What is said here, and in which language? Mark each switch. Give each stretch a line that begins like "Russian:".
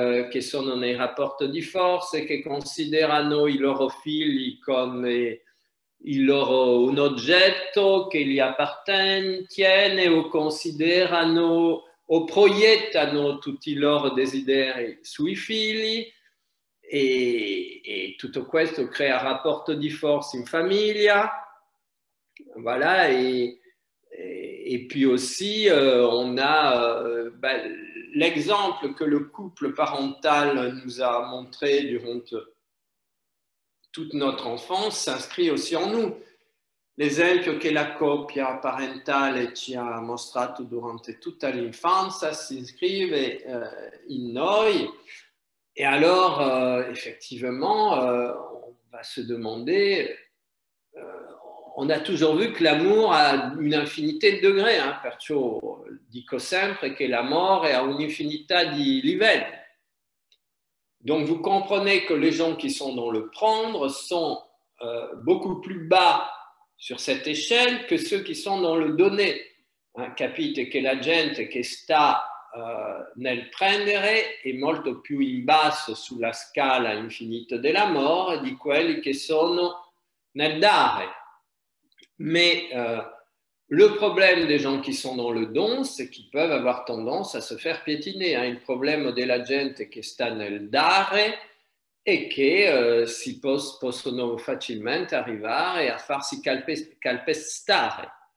Italian: che sono nei rapporti di forza, che considerano i loro figli come un oggetto che gli appartiene o considerano o proiettano tutti i loro desideri sui figli e tutto questo crea un rapporto di forza in famiglia.
French: Voilà, et puis aussi on a l'exemple que le couple parental nous a montré durant toute notre enfance s'inscrit aussi en nous.
Italian: L'esempio che la coppia parentale ci ha mostrato durante tutta l'infanzia si iscrive in noi.
French: Et alors, effectivement, on va se demander, on a toujours vu que l'amour a une infinité de degrés,
Italian: perciò dico sempre che l'amore ha un'infinità di livelli.
French: Donc, vous comprenez que les gens qui sont dans le prendre sont beaucoup plus bas sur cette échelle que ceux qui sont dans le donner.
Italian: Capite che la gente che sta nel prendere è molto più in basso sulla scala infinita dell'amore di quelli che sono nel dare.
French: Mais le problème des gens qui sont dans le don, c'est qu'ils peuvent avoir tendance à se faire piétiner.
Italian: Il problema della gente che sta nel dare è che si possono facilmente arrivare a farsi calpestare.